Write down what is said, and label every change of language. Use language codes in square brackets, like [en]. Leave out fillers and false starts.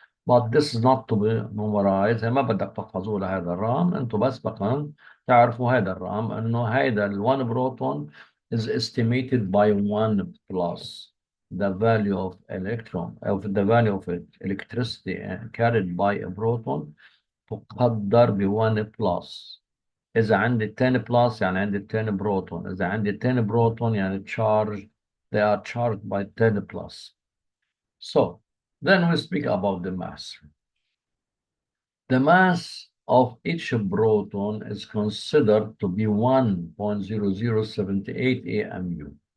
[en] But this is not to be memorized. [ar] ما بدك تحفظوا لهذا الرقم، انتم بس بقى تعرفوا هذا الرقم انه هذا ال1 [en] proton is estimated by 1 plus the value of electron of the value of electricity carried by a proton [ar] تقدر ب1 [en] plus. [ar] إذا عندي 10 plus يعني عندي 10 بروتون. إذا عندي 10 بروتون يعني [en] charged they are charged by 10 plus. So then we speak about the mass. The mass of each proton is considered to be 1.0078 AMU.